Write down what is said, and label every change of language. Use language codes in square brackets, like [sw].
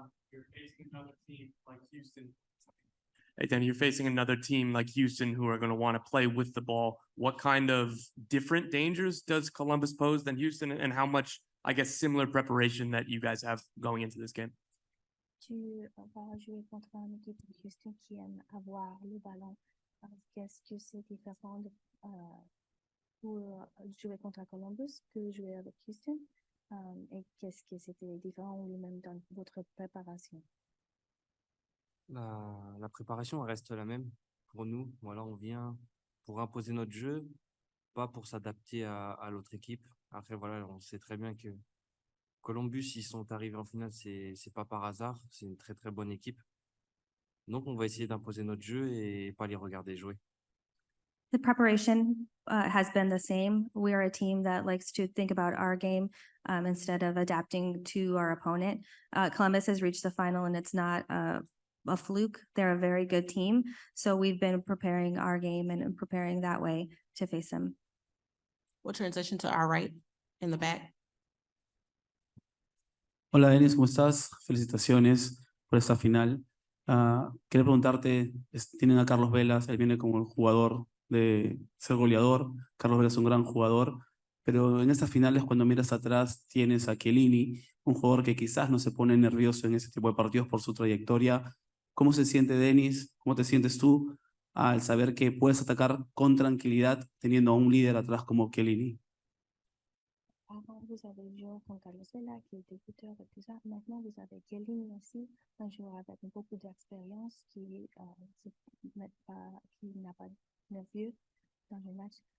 [en] You're facing another team like Houston. Hey, Danny, you're facing another team like Houston who are going to want to play with the ball. What kind of different dangers does Columbus pose than Houston, and how much, I guess, similar preparation that you guys have going into this game? [fr] Tu vas jouer contre une équipe de Houston qui aime avoir le ballon. Qu'est-ce que c'est différent pour jouer contre Columbus que jouer avec Houston? Et qu'est-ce que c'était différent ou même dans votre préparation? La préparation reste la même pour nous. Voilà, on vient pour imposer notre jeu, pas pour s'adapter à l'autre équipe. Après, voilà, on sait très bien que Columbus, ils sont arrivés en finale, c'est pas par hasard. C'est une très, très bonne équipe. Donc, on va essayer d'imposer notre jeu et pas les regarder jouer. [en] The preparation has been the same. We are a team that likes to think about our game instead of adapting to our opponent. Columbus has reached the final and it's not a fluke. They're a very good team. So we've been preparing our game and preparing that way to face them. We'll transition to our right in the back. [es] Hola Denis, ¿cómo estás? Felicitaciones por esta final. Quería preguntarte, tienen a Carlos Velas, él viene como el jugador de ser goleador. Carlos Velas es un gran jugador, pero en estas finales cuando miras atrás tienes a Chiellini, un jugador que quizás no se pone nervioso en ese tipo de partidos por su trayectoria. ¿Cómo se siente Denis? ¿Cómo te sientes tú al saber que puedes atacar con tranquilidad teniendo a un líder atrás como Chiellini? [fr] Avant, vous avez joué contre Carlos Vela, qui était buteur et tout ça. Maintenant, vous avez Chiellini aussi, un joueur avec beaucoup d'expérience qui n'a pas nerveux dans le match.